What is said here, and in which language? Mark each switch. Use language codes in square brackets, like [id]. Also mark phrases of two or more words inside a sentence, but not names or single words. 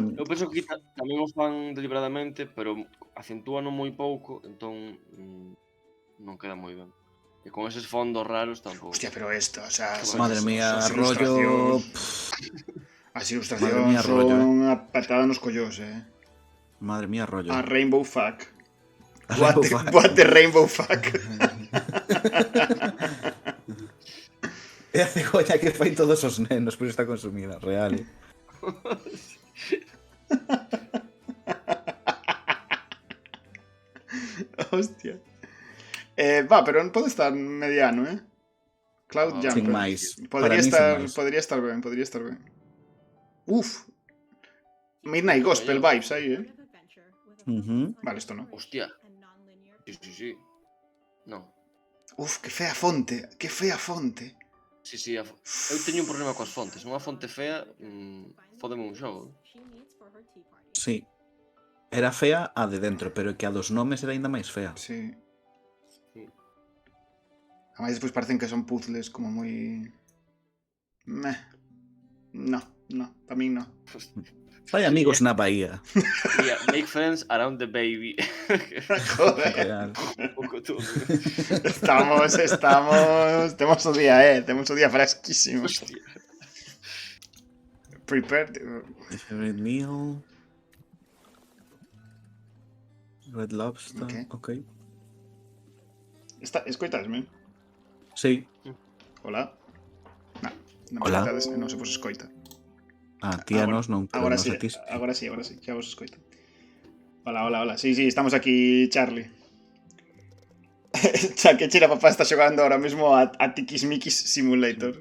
[gl] Eu penso que tamén o fan deliberadamente, pero acentúano moi pouco, entón non queda moi ben. E con eses fondos raros tampouco. Hostia, pero esto, o sea... Madre mía, as rollo... As ilustracións Madre mía, rollo, son a patada nos collós, Madre mía, rollo. [en] A Rainbow Fuck. A What Rainbow the, Fuck. what the Rainbow Fuck. [gl] É a cegolla que fai todos os nenos, pero está consumida, real. Hostia. Va, pero non pode estar mediano, Cloud Jumper. Sin máis. Podría Para mí, estar, sin máis. podría estar ben, podría estar ben. Uf. Midnight Gospel vibes aí, Vale, isto non. Hostia. Sí. Non. Uf, que fea fonte, que fea fonte. Sí, eu teño un problema coas fontes. Unha fonte fea, fódeme un xogo. Sí. Era fea a de dentro, pero que a dos nomes era aínda máis fea. Sí. Ademais, despois parecen que son puzzles como moi... Meh. No, para min no. Fai amigos na Bahía. [en] Yeah, make friends around the baby. [gl] Joder. Real. Un pouco todo. Temos o día, temos o día fresquísimo. Hostia. [en] Prepared. Favorite meal. Red Lobster. Ok. Ok. [gl] Escoitasme? Sí. Hola. Non Hola. non se vos escoita. Tía nos non, pero Agora nos sí, a ti. agora sí, xa vos escoito. Hola. Sí, estamos aquí, Charlie. Xa que Chira Papá está xogando ahora mesmo a Tikismikis Simulator.